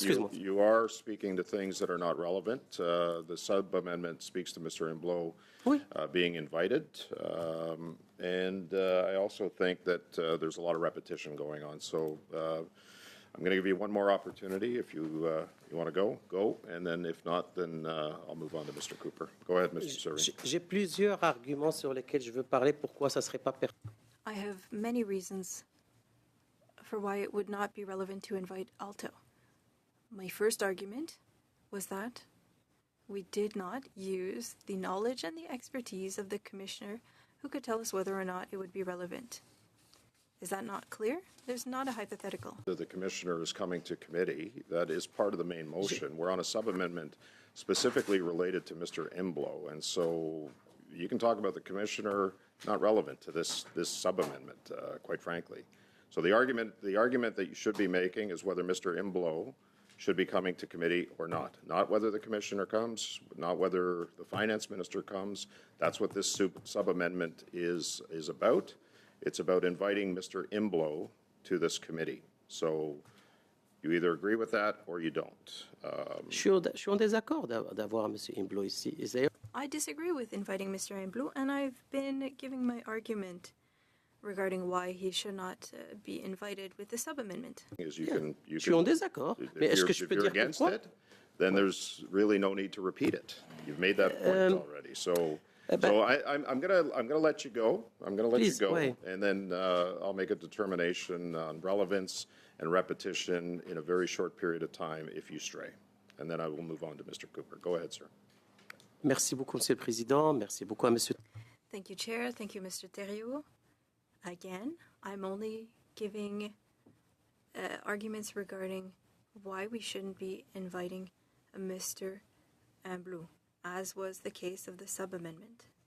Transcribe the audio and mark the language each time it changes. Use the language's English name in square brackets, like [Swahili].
[English] You are speaking to things that are not relevant. The sub-amendment speaks to Mr. Imblo being invited. I also think that there's a lot of repetition going on. So I'm going to give you one more opportunity. If you want to go. And then if not, then I'll move on to Mr. Cooper. Go ahead, Mr. Surrey. [French] J'ai plusieurs arguments sur lesquels je veux parler, pourquoi ça serait pas pertinent. [English] I have many reasons for why it would not be relevant to invite Alto. My first argument was that we did not use the knowledge and the expertise of the commissioner who could tell us whether or not it would be relevant. Is that not clear? There's not a hypothetical. The commissioner is coming to committee. That is part of the main motion. We're on a sub-amendment specifically related to Mr. Imblo, and so you can talk about the commissioner, not relevant to this sub-amendment, quite frankly. So the argument that you should be making is whether Mr. Imblo should be coming to committee or not whether the commissioner comes, not whether the finance minister comes. That's what this sub-amendment is about. It's about inviting Mr. Imblo to this committee. So you either agree with that or you don't. [French] Je suis en désaccord d'avoir M. Imblo ici. [English] I disagree with inviting Mr. Imblo, and I've been giving my argument regarding why he should not be invited with the sub-amendment. [French] Je suis en désaccord. Mais est-ce que je peux dire pourquoi? [English] Then there's really no need to repeat it. You've made that point already. So I'm gonna let you go. And then I'll make a determination on relevance and repetition in a very short period of time if you stray. And then I will move on to Mr. Cooper. Go ahead, sir. [French] Merci beaucoup, Monsieur le Président. Merci beaucoup à Monsieur. [English] Thank you, Chair. Thank you, Mr. Thériault. Again, I'm only giving arguments regarding why we shouldn't be inviting Mr. Imblo, as was the case of the sub-amendment.